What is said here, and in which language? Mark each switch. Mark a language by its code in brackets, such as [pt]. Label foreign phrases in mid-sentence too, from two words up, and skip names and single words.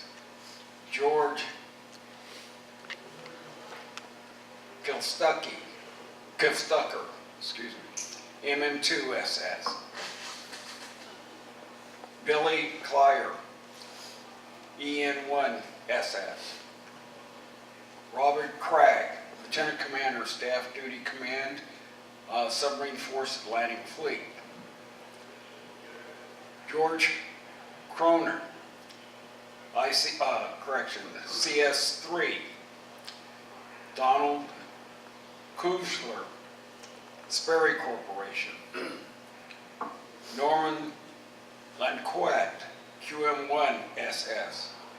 [en] George Kilstucker, MM2SS. Billy Clyer, EN1SS. Robert Cragg, Lieutenant Commander, Staff Duty Command, Submarine Force Atlantic Fleet. George Croner, CS3. Donald Kuchler, Sperry Corporation. Norman Lanquette, QM1SS.